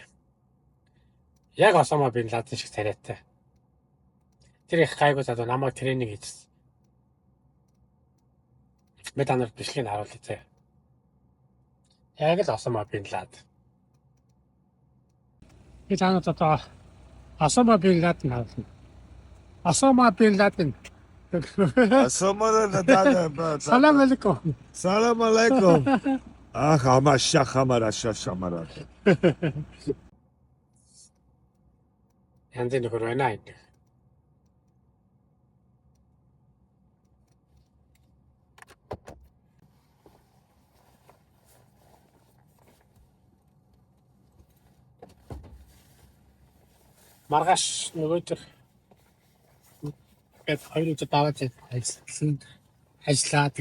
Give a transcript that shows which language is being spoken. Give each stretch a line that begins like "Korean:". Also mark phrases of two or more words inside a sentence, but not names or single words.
Mongolian: Яг Осама бин Ладен шиг царайтай. Тэр их гайгүй задаа намайг тренинг хийчихсэн. Би та нарт бичлэгийг харуулъя зэ. Яг л Осама бин Ладен. Би та нарт одоо Осама бин Ладен харуулна. Осама бин Ладен.
Arabic: سلام عليكم. سلام عليكم. Ah, hamasha hamara shashamara.
Mongolian: Янзын нөхөр байна энэ. Маргааш нөгөө төр гээд 2 өдөр даваад ажиллаа.